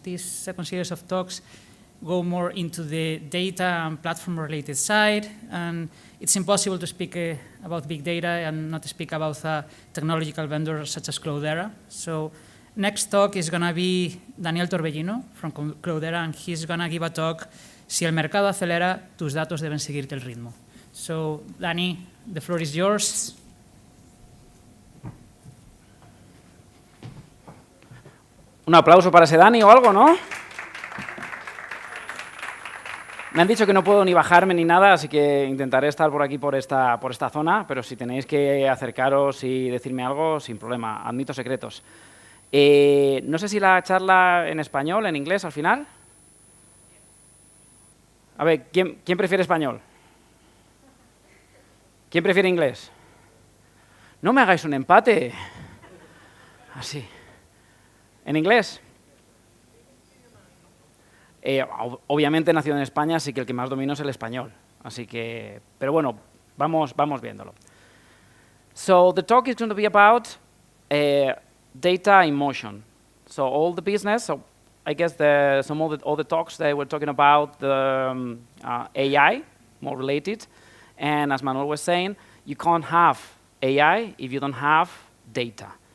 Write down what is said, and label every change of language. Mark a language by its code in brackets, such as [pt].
[en] This second series of talks go more into the data and platform-related side, and it's impossible to speak about big data and not speak about a technological vendor such as Cloudera. So next talk is going to be Daniel Torbellino from Cloudera, and he's going to give a talk, Si el mercado acelera, tus datos deben seguirte el ritmo. So, Dani, the floor is yours. [es] Un aplauso para ese Dani o algo, ¿no? Me han dicho que no puedo ni bajarme ni nada, así que intentaré estar por aquí, por esta zona, pero si tenéis que acercaros y decirme algo, sin problema, admito secretos. No sé si la charla en español, en inglés, al final. A ver, ¿quién prefiere español? ¿Quién prefiere inglés? No me hagáis un empate. Así. ¿En inglés? Obviamente, nacido en España, así que el que más domino es el español. Así que, pero bueno, vamos viéndolo. [en] So the talk is going to be about data in motion. So all the business, so I guess all the talks they were talking about the AI, more related. And as Manuel was saying, you can't have AI if you don't have data.